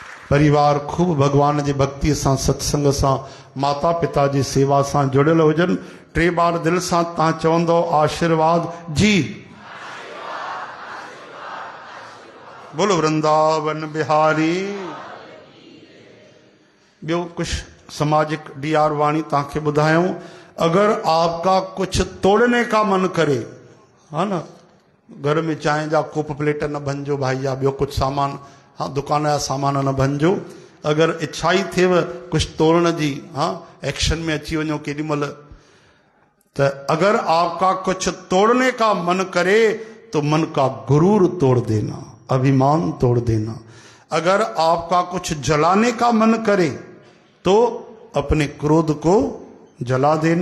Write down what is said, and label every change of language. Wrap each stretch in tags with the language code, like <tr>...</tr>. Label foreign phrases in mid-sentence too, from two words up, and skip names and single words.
<sd>परिवार खूब भगवान जी भक्ति सां सत्संग सां माता पिता जी सेवा सां जुड़ियल हुजनि। 3 बार दिल सां तव्हां चवंदो आशीर्वाद जी। बोलो वृंदावन बिहारी। ॿियो कुछ सामाजिक डीआर वाणी तव्हांखे ॿुधायूं।</sd> <hi>अगर आपका कुछ तोड़ने का मन करे,</hi> <sd>हा न, घर में चांहि जा कोप प्लेट न भंजो भाई, या ॿियो कुछ सामान, हाँ दुकान जा सामान न भंजो। अगर इच्छा ही थिएव कुछ तोड़न जी, हाँ एक्शन में अची वञो केॾी महिल,</sd> <hi>तो अगर आपका कुछ तोड़ने का मन करे तो मन का गुरूर तोड़ देना, अभिमान तोड़ देना। अगर आपका कुछ जलाने का मन करे तो अपने क्रोध को जला देना।</hi>